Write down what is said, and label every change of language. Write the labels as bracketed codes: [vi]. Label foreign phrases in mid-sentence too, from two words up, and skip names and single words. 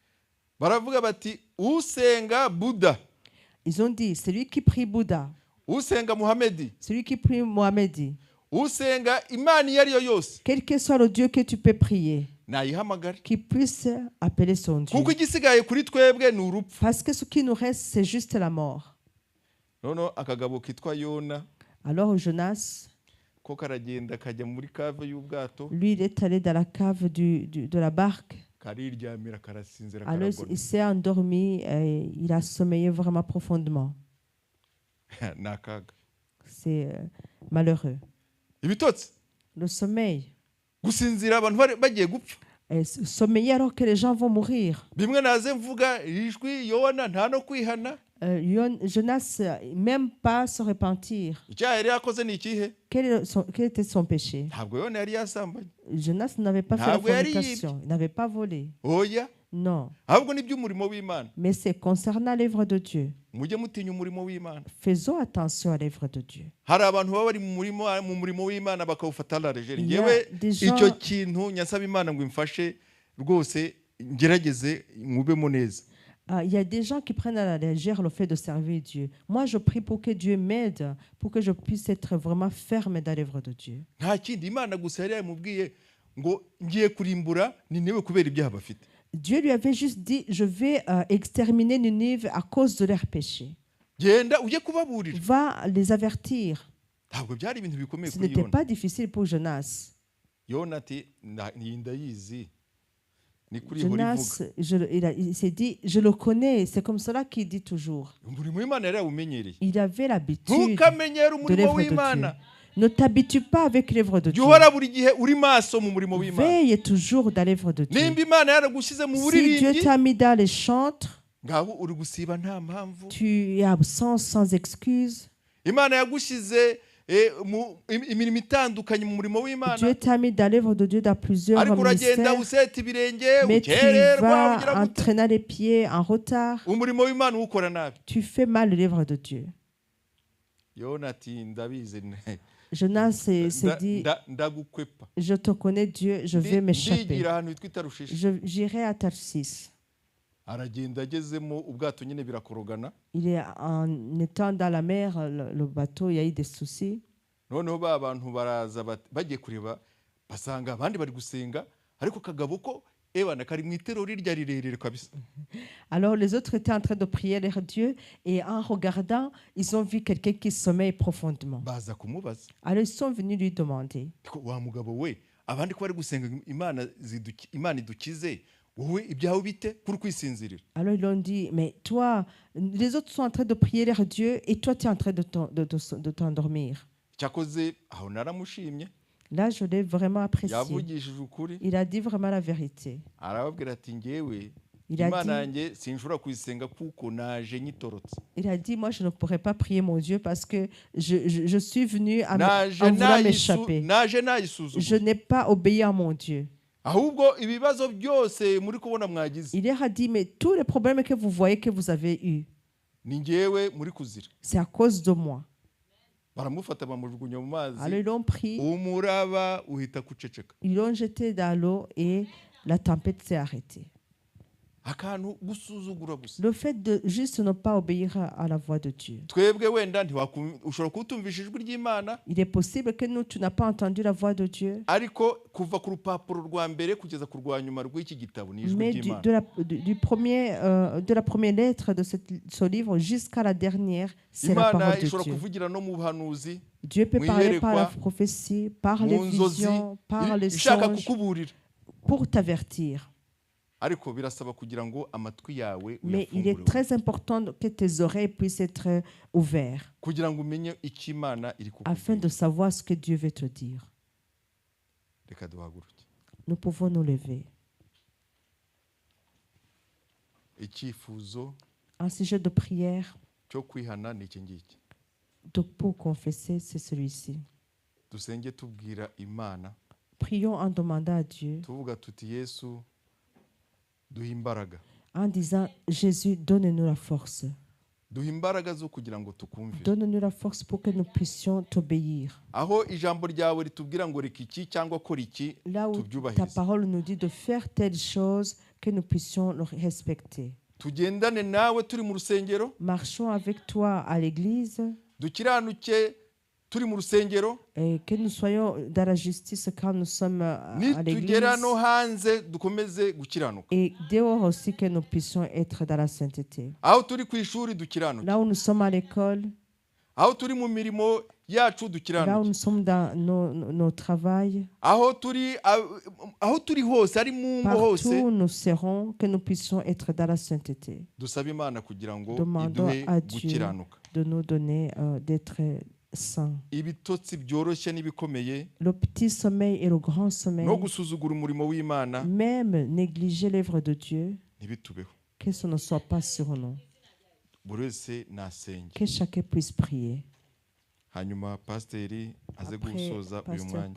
[fr] Ils ont dit, celui qui prie Bouddha, celui qui prie Mohamedi, quel que soit le Dieu que tu peux prier, qui puisse appeler son Dieu. Parce que ce qui nous reste, c'est juste la mort. [rw] noneho akagabo kitwa Yona [fr] Alors Jonas, [rw] ko karagenda kajya muri cave y'ubwato [fr] lui, il est allé dans la cave de la barque. [rw] kariryamira karasinzira [fr] Alors il s'est endormi et il a sommeillé vraiment profondément. [rw] nakaga [fr] C'est malheureux. [rw] ibitotsi [fr] Le sommeil. [rw] gusinzira abantu bagiye gupfa [fr] Et sommeiller alors que les gens vont mourir. [rw] bimwe naze mvuga ijwi Yona nta no kwihana [fr] Jonas, même pas se repentir. [rw] icyaha yari yakoze ni ikihe [fr] Quel était son péché? [rw] ntabwo Yona yari yasambanye [fr] Jonas n'avait pas fait la fornication. Il n'avait pas volé. [rw] oya [fr] Non. [rw] ahubwo ni by'umurimo w'Imana [fr] Mais c'est concernant l'œuvre de Dieu. [rw] mujye mutinya umurimo w'Imana [fr] Faisons attention à l'œuvre de Dieu. [rw] hari abantu baba bari mu murimo w'Imana bakawufata [fr] la légère Il y a [rw] ngewe [fr] des gens- [rw] icyo kintu nyasaba Imana ngo imfashe rwose ngerageze nkubemo neza. [fr] Il y a des gens qui prennent à la légère le fait de servir Dieu. Moi, je prie pour que Dieu m'aide, pour que je puisse être vraiment ferme dans l'œuvre de Dieu. [rw] nta kindi Imana gusa yari yamubwiye ngo ngiye kurimbura Ninive kubera ibyaha bafite. [fr] Dieu lui avait juste dit, je vais exterminer Ninive à cause de leurs péchés. [rw] genda ujye kubaburira. [fr] Va les avertir. [rw] ntabwo byari ibintu bikomeye [fr] Ce [rw] kuri [fr] n'était [rw] Yona. [fr] pas difficile pour Jonas. [rw] Yona ati ndayizi ni kuri [fr] Jonas, [rw] ivuga [fr] il s'est dit, je le connais. C'est comme cela qu'il dit toujours. [rw] umurimo w'Imana yari yawumenyereye. [fr] Il avait l'habitude [rw] ntukamenyere [fr] de [rw] umurimo [fr] l'œuvre de Dieu. [rw] w'Imana. [fr] Ne t'habitue pas avec l'œuvre de [rw] jya [fr] Dieu. [rw] uhora buri gihe uri maso mu murimo w'Imana. [fr] Veille toujours dans l'œuvre de Dieu. [rw] nimba Imana yaragushyize mu [fr] Si Dieu [rw] buririmbyi [fr] t'a mis dans les chantres, [rw] ngabo uri gusiba nta mpamvu. [fr] tu es absent sans excuse. [rw] Imana yagushyize mu imirimo itandukanye mu murimo w'Imana [fr] Dieu t'a mis dans l'œuvre de Dieu dans plusieurs [rw] ariko uragenda [fr] ministères, [rw] useta ibirenge [fr] mais tu [rw] ukererwa [fr] vas [rw] ugira gute [fr] entraîner les pieds en retard. [rw] umurimo w'Imana uwukora nabi. [fr] Tu fais mal l'œuvre de Dieu. [rw] Yona ati ndabizi [fr] Jonas s'est dit, [rw] ndagukwepa [fr] je te connais Dieu, je vais m'échapper. [rw] ndigira ahantu hitwa Tarushishi. [fr] J'irai à Tarsis. [rw] aragenda agezemo ubwato nyine birakorogana. [fr] Il est en étant dans la mer, le bateau, il y a eu des soucis. [rw] noneho ba bantu baraza bagiye kureba basanga abandi bari gusenga ariko kagabo ko ebana kari mu iterero rirya rirerire kabisa. [fr] Alors les autres étaient en train de prier leur Dieu et en regardant, ils ont vu quelqu'un qui sommeille profondément. [rw] baza kumubaza [fr] Alors ils sont venus lui demander, [rw] wa mugabo we abandi ko bari gusenga Imana idukize wowe ibyawe bite kuri kwisinzirira. [fr] alors ils lui ont dit, mais toi, les autres sont en train de prier leur Dieu et toi tu es en train de t'endormir. [rw] cyakoze aho naramushimye. [fr] Là, je l'ai vraiment apprécié. [rw] yavugishije ukuri. [fr] Il a dit vraiment la vérité. [rw] arababwira ati ngewe [fr] Il a [rw] Imana [fr] dit- [rw] yanjye sinshobora kuyisenga kuko naje nyitorotse. [fr] Il a dit, moi je ne pourrais pas prier mon Dieu parce que je suis venu en [rw] naje [fr] voulant m'échapper. [rw] nayisuzugura. [fr] Je n'ai pas obéi à mon Dieu. [rw] ahubwo ibibazo byose muri kubona mwagize [fr] Il leur a dit, mais tous les problèmes que vous voyez que vous avez eus, [rw] ni ngewe muri kuzira. [fr] c'est à cause de moi. [rw] baramufata bamujugunya mu mazi [fr] Alors ils l'ont pris, [rw] umuraba uhita kuceceka. [fr] ils l'ont jeté dans l'eau et la tempête s'est arrêtée. [rw] akantu gusuzugura gusa. [fr] Le fait de juste ne pas obéir à la voix de Dieu. [rw] twebwe wenda ushobora kutumvisha ijwi ry'Imana [fr] Il est possible que nous, tu n'as pas entendu la voix de Dieu, [rw] ariko kuva ku rupapuro rwa mbere kugeza ku rwa nyuma rw'iki gitabo ni ijwi [fr] mais [rw] ry'Imana. [fr] de la première lettre de ce livre jusqu'à la dernière, c'est la [rw] Imana [fr] parole de [rw] ishobora [fr] Dieu. [rw] kuvugira no mu buhanuzi [fr] Dieu peut [rw] mu [fr] parler par la [rw] iyerekwa, [fr] prophétie, par les [rw] mu nzozi [fr] visions, par les [rw] ishaka [fr] songes, [rw] kukuburira [fr] pour t'avertir. [rw] ariko birasaba kugira ngo amatwi yawe [fr] Mais il est [rw] uyafungure [fr] très important que tes oreilles puissent être ouvertes [rw] kugira ngo umenye icyo Imana iri [fr] afin de savoir ce que Dieu veut te dire. [rw] reka duhaguruke. [fr] Nous pouvons nous lever. [rw] icyifuzo [fr] Un sujet de prière [rw] cyo kwihana ni iki ngiki. [fr] pour confesser, c'est celui-ci. [rw] dusenge tubwira Imana [fr] Prions en demandant à Dieu, [rw] tuvuga tuti Yesu duha imbaraga. [fr] en disant, Jésus, donne-nous la force. [rw] duha imbaraga zo kugira ngo tukumvire. [fr] Donne-nous la force pour que nous puissions t'obéir. [rw] aho ijambo ryawe ritubwira ngo reka iki cyangwa kora iki [fr] Là où ta [rw] tubyubahirize. [fr] parole nous dit de faire telle chose, que nous puissions le respecter. [rw] tugendane nawe turi mu rusengero. [fr] Marchons avec toi à l'église [rw] dukiranuke turi mu rusengero. [fr] et que nous soyons dans la justice quand nous sommes à l'église. [rw] nitugera no hanze dukomeze gukiranuka. [fr] Et dehors aussi que nous puissions être dans la sainteté. [rw] aho turi ku ishuri dukiranuke. [fr] Là où nous sommes à l'école, [rw] aho turi mu mirimo yacu [fr] Là où [rw] dukiranuke, [fr] nous sommes dans nos travail, [rw] aho turi hose, ari mu ngo hose, [fr] partout où nous serons, que nous puissions être dans la sainteté. [rw] dusabe Imana kugira ngo [fr] Demandons [rw] iduhe [fr] à Dieu [rw] gukiranuka. [fr] de nous donner d'être saints. [rw] Ibitotsi byoroshye n'ibikomeye, [fr] Le petit sommeil et le grand sommeil, [rw] no gusuzugura umurimo w'Imana [fr] même négliger l'œuvre de Dieu, [rw] ntibitubeho. [fr] que ce ne soit pas sur nous. [rw] Buri wese nasenge. [fr] Que chacun puisse prier. [rw] Hanyuma pasiteri aze [fr] Après, [rw] gusoza uyu [fr] pasteur [rw] mwanya.